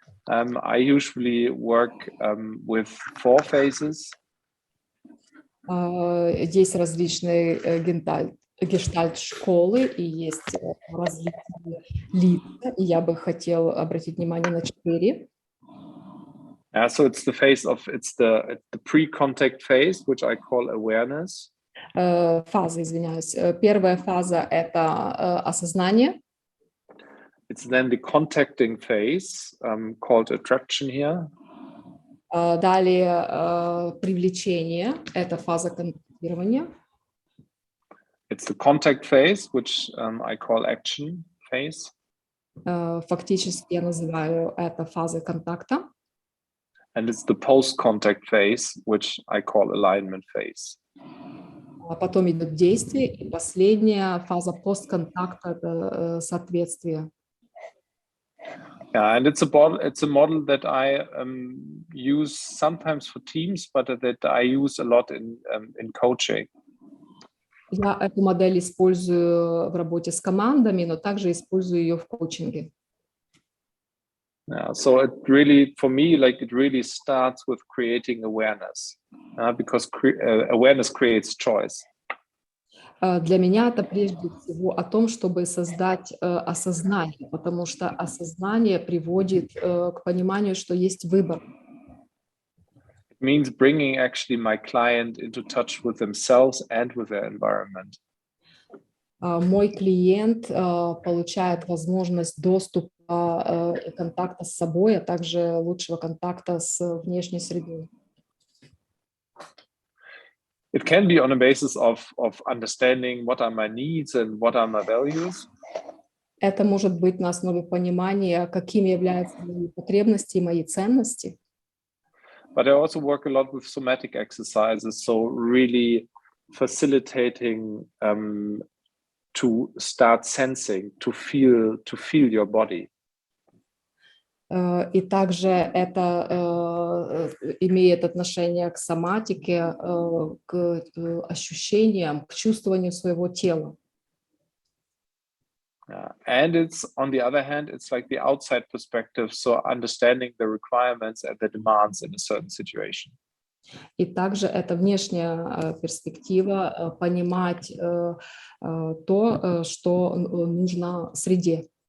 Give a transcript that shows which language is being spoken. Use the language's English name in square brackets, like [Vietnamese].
[English] I usually work with 4 phases. [Russian] Есть различные гештальт-школы и есть различные лица, и я бы хотел обратить внимание на 4. [English] So it's the pre-contact phase, which I call awareness. [Russian] Фаза, извиняюсь. Первая фаза – это осознание. [English] It's then the contacting phase, called attraction here. [Russian] Далее привлечение – это фаза контактирования. [English] It's the contact phase, which I call action phase. [Russian] Фактически я называю это фазой контакта. [English] And it's the post-contact phase, which I call alignment phase. [Russian] Потом идет действие, и последняя фаза постконтакта – это соответствие. [English] Yeah, and it's a model that I use sometimes for teams, but that I use a lot in coaching. [Russian] Я эту модель использую в работе с командами, но также использую ее в коучинге. [English] Yeah, so it really, for me, like it really starts with creating awareness, because awareness creates choice. [Russian] Для меня это прежде всего о том, чтобы создать осознание, потому что осознание приводит к пониманию, что есть выбор. [English] It means bringing actually my client into touch with themselves and with their environment. [Russian] Мой клиент получает возможность доступа и контакта с собой, а также лучшего контакта с внешней средой. [English] It can be on a basis of understanding what are my needs and what are my values. [Russian] Это может быть на основе понимания, какими являются мои потребности и мои ценности. [English] But I also work a lot with somatic exercises, so really facilitating to start sensing, to feel your body. [Russian] И также это имеет отношение к соматике, к ощущениям, к чувствованию своего тела. [English] And it's, on the other hand, it's like the outside perspective, so understanding the requirements and the demands in a certain situation. [Russian] И также это внешняя перспектива, понимать то, что нужно среде.